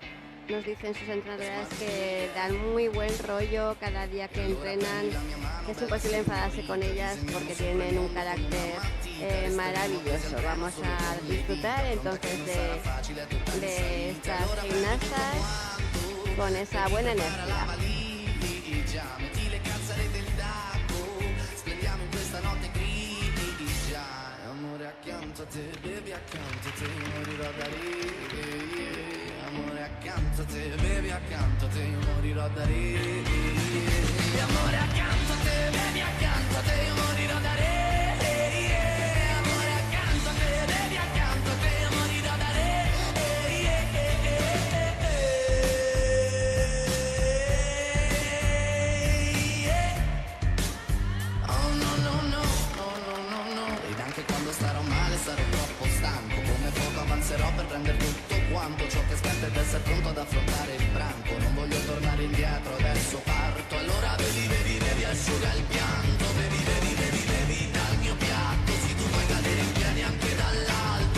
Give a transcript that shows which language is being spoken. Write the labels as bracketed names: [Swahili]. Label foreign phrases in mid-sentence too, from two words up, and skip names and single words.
[Spanish] Nos dicen sus entrenadoras que dan muy buen rollo cada día que entrenan, que es imposible enfadarse con ellas porque tienen un carácter maravilloso. Vamos a disfrutar entonces de estas gimnastas con esa buena energía. [Italian] Accanto a te, bevi accanto a te, io morirò da ridere. Amore accanto a te, bevi accanto a te, io morirò da ridere. Amore accanto a te, bevi accanto a te, io morirò da ridere. Amore accanto a te, bevi accanto a te, io morirò da ridere. Oh no no no, no no no no. Ed anche quando starò male sarò troppo stanco. Come fuoco avanzerò per prendere tutto quanto ciò che aspetta ed essere pronto ad affrontare il branco. Non voglio tornare indietro, adesso parto. Allora bevi, bevi, bevi, asciuga il pianto. Bevi, bevi, bevi, bevi dal mio piatto. Se tu puoi cadere in piedi anche dall'alto.